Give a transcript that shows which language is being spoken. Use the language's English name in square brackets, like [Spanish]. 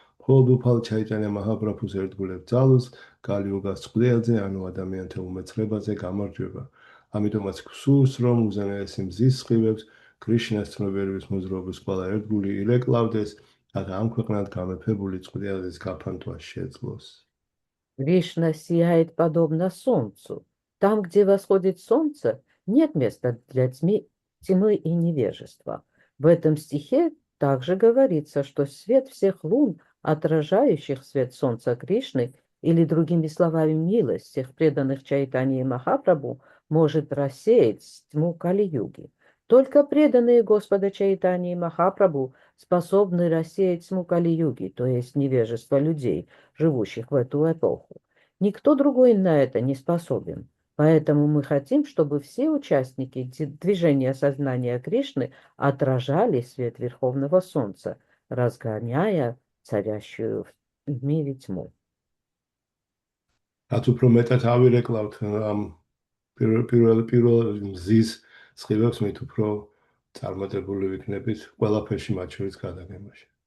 [Georgian] მხოლოდ უფალ ჩაიტანია მაჰაპრაბჰუს ერთგულებს ძალუს კალი-იუგას წყვილზე, ანუ ადამიანთა უმეცრებაზე გამარჯვება. ამიტომაც გსურს, რომ უზენაესი მზის სხივებს კრიშნას ცნობიერების მოძრაობის ყველა ერთგული ირეკლავდეს, რათა ამ ქვეყნად გამეფებული წყვილის გაფანტვა შეძლოს. [Russian] Кришна сияет подобно солнцу. Там, где восходит солнце, нет места для тьмы и невежества. В этом стихе также говорится, что свет всех лун, отражающих свет солнца Кришны, или другими словами милость всех преданных Чайтаньи Махапрабху, может рассеять тьму Кали-юги. Только преданные Господа Чайтаньи Махапрабху способны рассеять тьму Кали-юги, то есть невежество людей, живущих в эту эпоху. Никто другой на это не способен. Поэтому мы хотим, чтобы все участники движения сознания Кришны отражали свет Верховного Солнца, разгоняя царящую в мире тьму. [Georgian] რაც უფრო მეტად ავირეკლავთ ამ პირველ მზის სხივებს, მით უფრო წარმატებული ვიქნებით ყველაფერში, მათ შორის გადაგებაში.